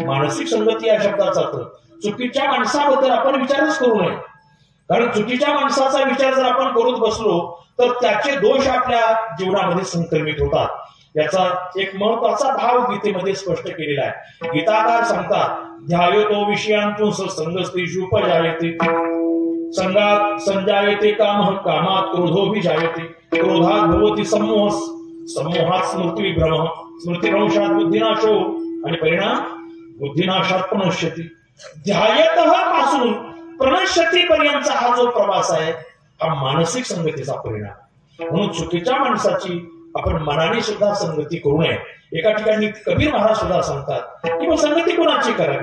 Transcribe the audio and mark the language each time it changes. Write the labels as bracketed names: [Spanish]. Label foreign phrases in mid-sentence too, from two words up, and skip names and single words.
[Marathi] मानसिक संगती या शब्दाचा अर्थ चुकीच्या माणसाबद्दल आपण विचारच करू नये. कारण चुकीच्या माणसाचा विचार जर आपण करत बसलो तर त्याचे दोष आपल्या जीवनामध्ये संक्रमित होतात. याचा एक महत्वाचा भाव गीतेमध्ये स्पष्ट केलेला आहे. गीताकार सांगतात, [Sanskrit] ध्यायतो विषयांतून संगस्तेषु उपजायते, संगात संजायते कामः, कामात क्रोधोऽपि जायते, क्रोधात भवति सम्मोह, सम्मोहात स्मृतिविभ्रमः, स्मृतिभ्रंशात बुद्धिनाशो [Marathi] आणि परिणाम [Sanskrit] बुद्धिनाशात प्रणश्यति. [Marathi] ध्यायतः पासून प्रणश्यति पर्यंतचा हा जो प्रवास आहे हा मानसिक संगतीचा परिणाम. म्हणून चुकीच्या माणसाची आपण मनाने सुद्धा संगती करू नये. एका ठिकाणी कबीर महाराज सुद्धा सांगतात की मग संगती कोणाची करावी.